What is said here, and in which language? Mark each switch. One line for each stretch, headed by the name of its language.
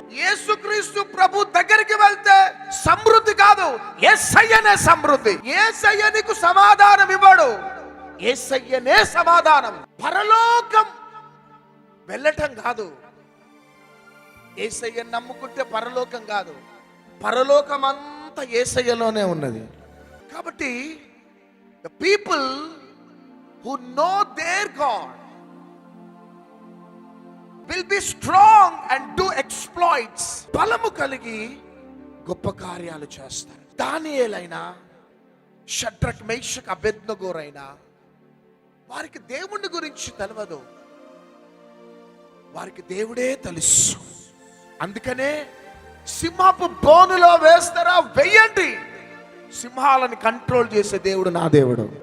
Telugu: యేసుక్రీస్తు ప్రభు దగ్గరికి వెళ్తే సమృద్ధి కాదు, యేసయ్యనే సమృద్ధి. యేసయ్య నీకు సమాధానం ఇవ్వడు, యేసయ్యనే సమాధానం. పరలోకం వెళ్ళటం కాదు, యేసయ్యను నమ్ముకుంటే పరలోకం కాదు, పరలోకం అంతా యేసయ్యలోనే ఉన్నది. కాబట్టి
English: the people who know their God will be strong and do exploits.
Telugu: బలము కలిగి గొప్ప కార్యాలు చేస్తారు. దానియేలైనా, షడ్రక్ మేషక్ అబేద్నెగోరైనా వారికి దేవుని గురించి తెలియదు, వారికి దేవుడే తెలుసు. అందుకనే సింహపు బోనులో వేస్తారా, వెయ్యండి, సింహాలను కంట్రోల్ చేసే దేవుడు నా దేవుడు.